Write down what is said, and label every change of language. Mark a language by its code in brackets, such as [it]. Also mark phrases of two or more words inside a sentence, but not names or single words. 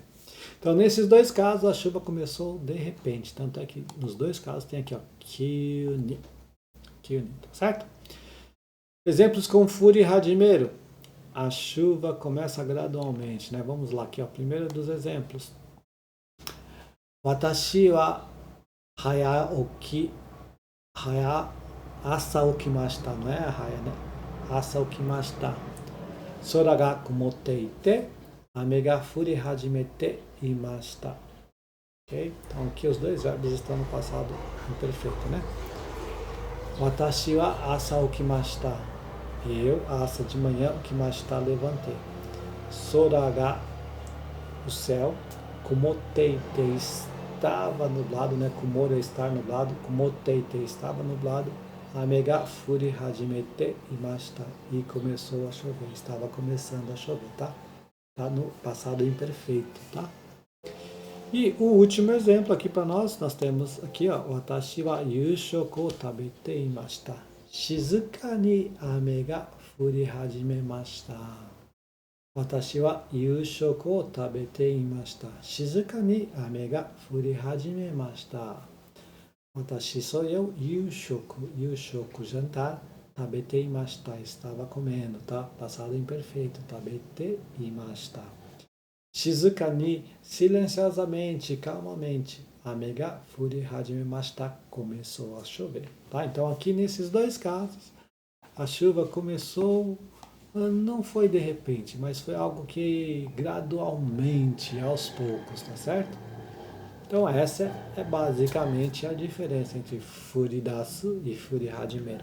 [pt] Então, nesses dois casos, a chuva começou de repente. Tanto é que nos dois casos tem aqui, ó, kyūni. Kyūni, tá certo? Exemplos com Furihadimeru. A chuva começa gradualmente, né? Vamos lá aqui, ó. Primeiro dos exemplos. [ja] 私は朝起きました, [pt] não é haya, né? [ja] 朝起きました。空が曇っていて、雨が降り始めていました. [pt] Ok? Então aqui os dois verbos estão no passado imperfeito, né? [ja] 私は朝起きました. [pt] Eu, asa de manhã, okimashita, levantei. [ja] 空が, [pt] o céu. Kumoteite, estava nublado, né? Kumore é estar nublado. Kumoteite, estava nublado. [ja] 雨が降り始めていました. [pt] E começou a chover. Estava começando a chover, tá? Tá no passado imperfeito, tá? E o último exemplo aqui para nós temos aqui, ó. [ja] 私は夕食を食べていました. 静かに雨が降り始めました. 私は夕食を食べていました. 静かに雨が降り始めました. [pt] Watashi sou eu, yushoku, jantar, [ja] 食べていました, [pt] estava comendo, tá? Passado imperfeito, [ja] 食べていました。静かに, [pt] silenciosamente, calmamente, [ja] 雨が降り始めました, [pt] começou a chover, tá? Então aqui nesses dois casos, a chuva começou, não foi de repente, mas foi algo que gradualmente, aos poucos, tá certo? Então essa é basicamente a diferença entre furidasu e furihajimeru.